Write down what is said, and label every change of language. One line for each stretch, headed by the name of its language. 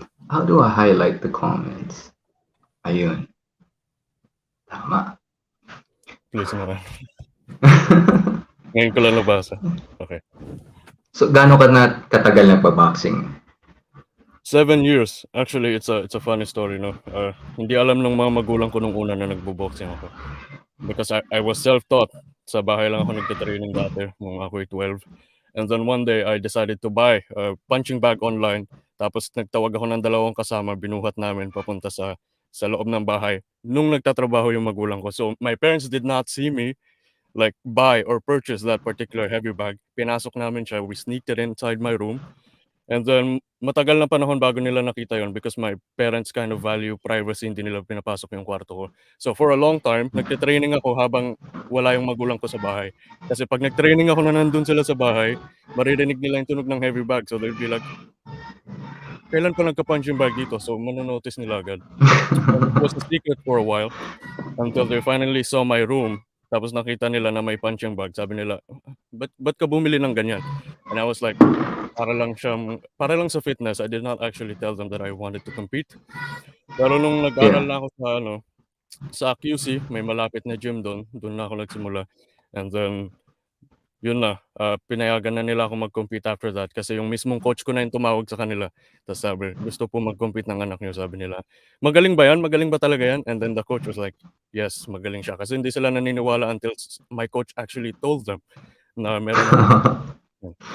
English: How do I highlight the comments?
Filipino: Ayun. Tama. Please naman. Ngayon ko lang nabasa. Okay. So, gaano ka na katagal nagpa-boxing? 7 years.
English: Actually, it's a funny story, no?
Filipino: Hindi alam ng mga magulang ko nung una na nagbo-boxing ako.
English: Because I was self-taught.
Filipino: Sa bahay lang ako nagte-training dati nung ako'y 12.
English: And then one day, I decided to buy a punching bag online.
Filipino: Tapos nagtawag ako ng dalawang kasama, binuhat namin papunta sa loob ng bahay. Nung nagtatrabaho yung magulang ko.
English: So my parents did not see me like buy or purchase that particular heavy bag.
Filipino: Pinasok namin siya.
English: We sneaked it inside my room.
Filipino: And then matagal na panahon bago nila nakita yon
English: because my parents kind of value privacy,
Filipino: hindi nila pinapasok yung kwarto ko.
English: So for a long time,
Filipino: nagte-training ako habang wala yung magulang ko sa bahay. Kasi pag nag-training ako na nandun sila sa bahay, maririnig nila yung tunog ng heavy bag.
English: So they'll be like,
Filipino: kailan pa nagka-punching bag dito? So manonotice nila agad.
English: And it was a secret for a while until they finally saw my room.
Filipino: Tapos nakita nila na may punching bag. Sabi nila, ba't ka bumili ng ganyan?
English: And I was like,
Filipino: para lang sa fitness.
English: I did not actually tell them that I wanted to compete.
Filipino: Pero nung nag-aral
English: Yeah.
Filipino: na ako sa QC, may malapit na gym doon na ako nagsimula. And then yun na, pinayagan na nila ako mag-compete after that kasi yung mismong coach ko na yung tumawag sa kanila. Tapos sabi, gusto po mag-compete ng anak niyo, sabi nila. Magaling ba yan? Magaling ba talaga yan?
English: And then the coach was like, yes,
Filipino: magaling siya. Kasi hindi sila naniniwala
English: until my coach actually told them
Filipino: na meron akong